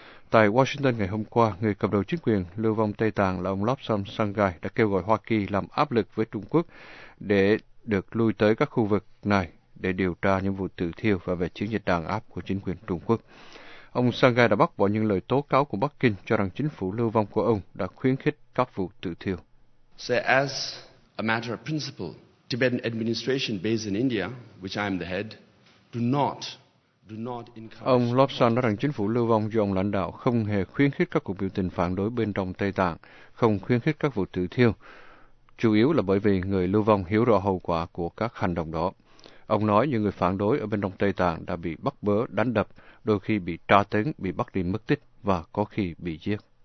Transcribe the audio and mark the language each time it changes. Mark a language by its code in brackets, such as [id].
[vi] Tại Washington ngày hôm qua, người cầm đầu chính quyền lưu vong Tây Tạng là ông Lobsang Sanggai đã kêu gọi Hoa Kỳ làm áp lực với Trung Quốc để được lui tới các khu vực này để điều tra những vụ tự thiêu và về chiến dịch đàn áp của chính quyền Trung Quốc. Ông Sanggai đã bác bỏ những lời tố cáo của Bắc Kinh cho rằng chính phủ lưu vong của ông đã khuyến khích các vụ tự thiêu. [en] As a matter of principle, Tibetan administration based in India, which I am the head, do not encourage. [vi] Ông Lobsang nói rằng chính phủ lưu vong do ông lãnh đạo không hề khuyến khích các cuộc biểu tình phản đối bên trong Tây Tạng, không khuyến khích các vụ tự thiêu, chủ yếu là bởi vì người lưu vong hiểu rõ hậu quả của các hành động đó. Ông nói những người phản đối ở bên trong Tây Tạng đã bị bắt bớ, đánh đập, đôi khi bị tra tấn, bị bắt đi mất tích và có khi bị giết.